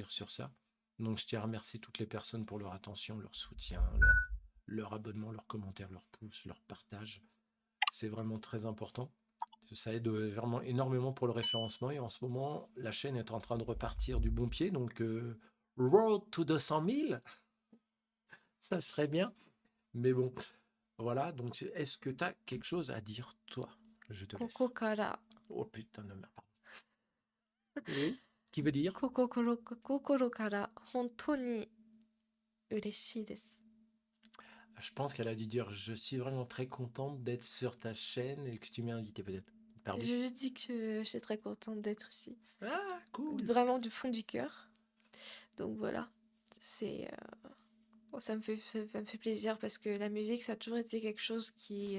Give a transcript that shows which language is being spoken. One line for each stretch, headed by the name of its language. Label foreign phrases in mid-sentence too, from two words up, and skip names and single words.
French: réagir sur ça. Donc je tiens à remercier toutes les personnes pour leur attention, leur soutien, leur abonnement, leurs commentaires, leurs pouces, leur partage. C'est vraiment très important. Ça aide vraiment énormément pour le référencement et en ce moment, la chaîne est en train de repartir du bon pied. Donc,
English: road to 200 000,
French: ça serait bien. Mais bon, voilà. Donc, est-ce que tu as quelque chose à dire, toi? Je te
Japanese: ここ
French: laisse.
Japanese: から
French: Oh putain de merde, pardon. Oui. Qui veut dire?
Japanese: 心から本当に嬉しいです。
French: Je pense qu'elle a dû dire je suis vraiment très contente d'être sur ta chaîne et que tu m'as invité peut-être. Pardon. Je lui dis que je suis très contente d'être ici. Ah, cool. Vraiment du fond du cœur. Donc voilà. C'est, oh, ça me fait plaisir parce que la musique, ça a toujours été quelque chose qui.